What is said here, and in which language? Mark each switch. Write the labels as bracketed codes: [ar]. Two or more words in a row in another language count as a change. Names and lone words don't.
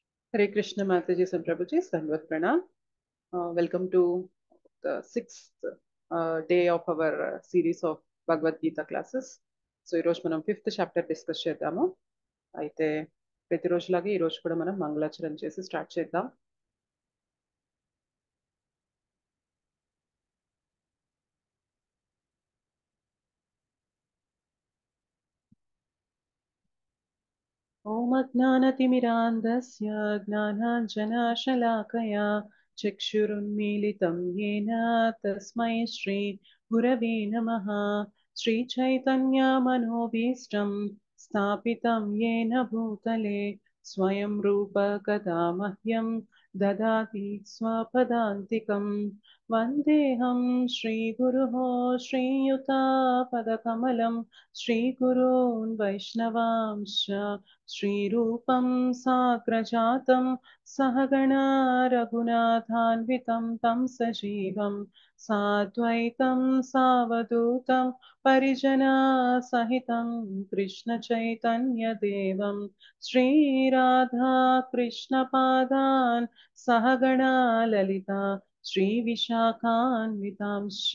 [en] Hare Krishna Mataji and Prabhuji, Sandvat Pranam. Welcome to the sixth day of our series of Bhagavad Gita classes. [te] సో ఈరోజు మనం [en] fifth chapter [te] డిస్కస్ చేద్దాము. అయితే ప్రతిరోజులాగే ఈరోజు కూడా మనం మంగళాచరణ చేసి స్టార్ట్ చేద్దాం. [sa] ఓం అజ్ఞానతిమిరాంధస్య జ్ఞానాంజనాశలాకయా చక్షురున్మీలితం येन తస్మై శ్రీ గురవే నమః. శ్రీచైతన్యమనోభీష్టం స్థాపితం येन భూతలే స్వయం రూప కదా మహ్యం దదాతి స్వపదాంతికం. వందేహం శ్రీగురుః శ్రీయుతాపదకమలం శ్రీగురూన్ వైష్ణవాంశ్చ श्रीरूपं साग्रजातं सहगणा रघुनाथान्वितं तं सजीवं साद्वैतं सावधूतं परिजनासहितं कृष्णचैतन्यदेवं श्रीराधा कृष्णपादान् सहगणा ललिता श्रीविशाखान्वितांश्च.